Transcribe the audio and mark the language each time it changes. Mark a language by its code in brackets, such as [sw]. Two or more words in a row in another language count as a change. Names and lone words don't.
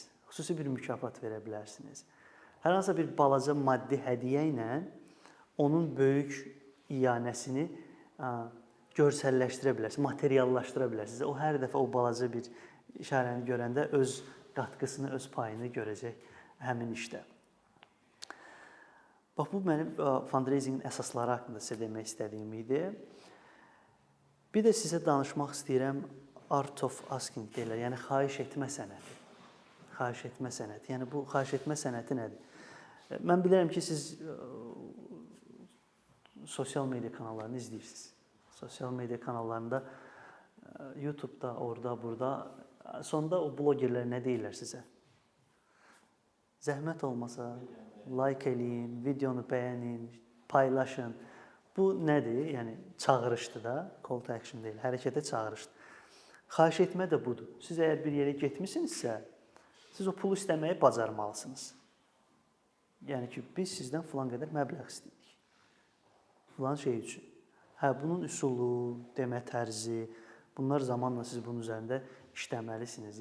[az] Xüsusi bir mükafat verə bilərsiniz. Hər hansı bir balaca maddi hədiyyə ilə onun böyük iyanəsini görsəlləşdirə bilərsiniz, materiallaşdıra bilərsiniz. O hər dəfə o balaca bir işarəni görəndə öz qatqısını, öz payını görəcək həmin işdə. Bax, bu mənim fundraisingin əsasları haqqında sizə demək istədiyim idi. Bir də sizə danışmaq istəyirəm [en] art of asking [az] deyirlər, yəni xahiş etmə sənəti. Xahiş etmə sənəti. Yəni bu xahiş etmə sənəti nədir? Mən bilirəm ki, siz sosial media kanallarını izləyirsiniz. Sosial media kanallarında, YouTube-da, orada, burada. Sonda o blogerlər nə deyirlər sizə? Zəhmət olmasa, like eləyin, videonu bəyənin, paylaşın. Bu nədir? Yəni çağırışdır da, [en] call to action [az] deyil, hərəkətə çağırışdır. Xahiş etmə də budur. Siz əgər bir yerə getmisinizsə, siz o pulu istəməyi bacarmalısınız. Yəni ki, biz sizdən filan qədər məbləğ istəyirik. Filan şey üçün. Bunun üsulu, demə tərzi, bunlar zamanla siz bunun üzərində işləməlisiniz.